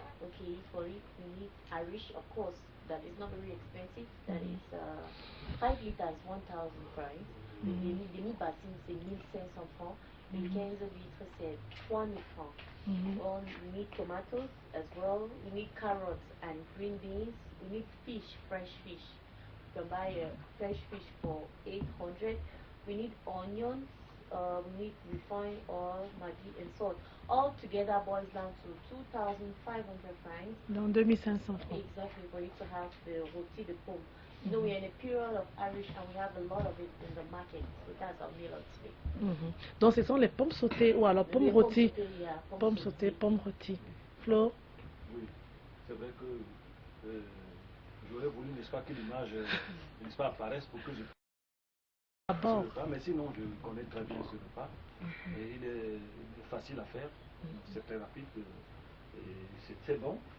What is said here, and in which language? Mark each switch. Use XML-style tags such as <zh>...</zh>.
<en>Okay, for it, we need Irish, of course, that is not very expensive. That is 5 liters, 1,000 francs.</en> <fr>Demi-bassine, c'est 1,500 francs. Une 15 litres, c'est 3,000 francs.</fr> <en>We need tomatoes as well. We need carrots and green beans. We need fish, fresh fish. You can buy fresh fish for 800. We need onions. We need refined oil, maggi, and salt. All together boils down to 2,500 francs.</en> <fr>Dans 2,500 francs.</fr> <en>Exactly, for you to have the roti de pomme. You know, we're in a period of Irish and we have a lot of it in the market. So that's our meal of today.</en> <fr>Donc ce sont les pommes sautées ou alors pommes rôties. Pommes sautées, sautées, pommes rôties. Flo? Oui, c'est vrai que j'aurais voulu, n'est-ce pas, que l'image n'est-ce pas, apparaisse pour que je D'abord. mais sinon je connais très bien ce repas. Et il est facile à faire, c'est très rapide et c'est très bon.</fr>